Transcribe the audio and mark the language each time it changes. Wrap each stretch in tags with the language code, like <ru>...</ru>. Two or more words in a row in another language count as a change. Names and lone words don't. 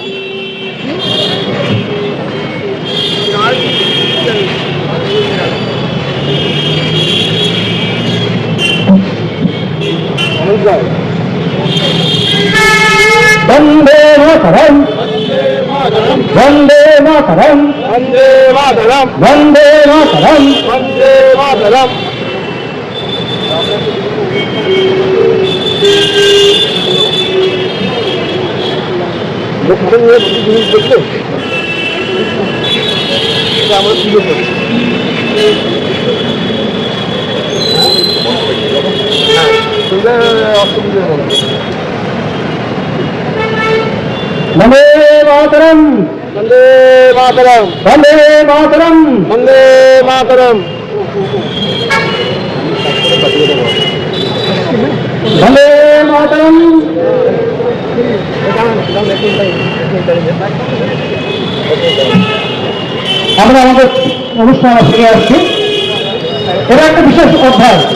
<sa>বন্দে মাতরম, বন্দে মাতরম, वंदे मातरम বন্দে মাতরম। वंदे मातरम</sa> <bn>লোকজন নিয়ে প্রতি জিনিস দেখলে এটা আমরা তুলে ধরি। হ্যাঁ, তুলে অসুবিধা হবে।</bn> <sa>বন্দে মাতরম, वंदे मातरम বন্দে মাতরম। वंदे मातरम বন্দে মাতরম।</sa> <bn>আমরা আমাদের অনুষ্ঠানে ফিরে আসছি। এটা একটা বিশেষ অধ্যায়।</bn>